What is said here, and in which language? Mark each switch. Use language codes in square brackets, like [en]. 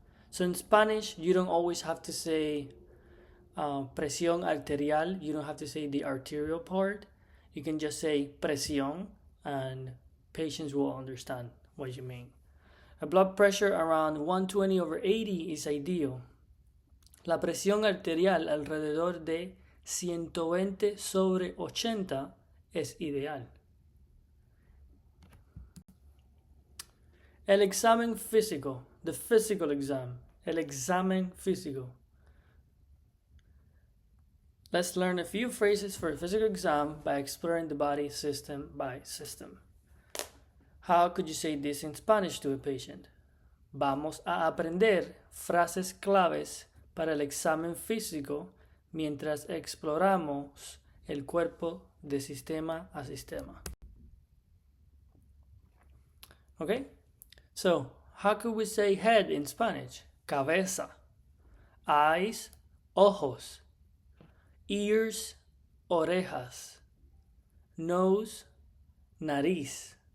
[en] So in Spanish, you don't always have to say [es] presión arterial. [en] You don't have to say the arterial part. You can just say presión, and patients will understand what you mean. A blood pressure around 120/80 is ideal. [es] La presión arterial alrededor de 120/80 es ideal. El examen físico, [en] the physical exam, [es] el examen físico. [en] Let's learn a few phrases for a physical exam by exploring the body system by system. How could you say this in Spanish to a patient? [es] Vamos a aprender frases claves para el examen físico mientras exploramos el cuerpo de sistema a sistema. [en] Okay? So, how could we say head in Spanish? [es] Cabeza. Eyes, ojos. Ears, orejas. Nose, nariz.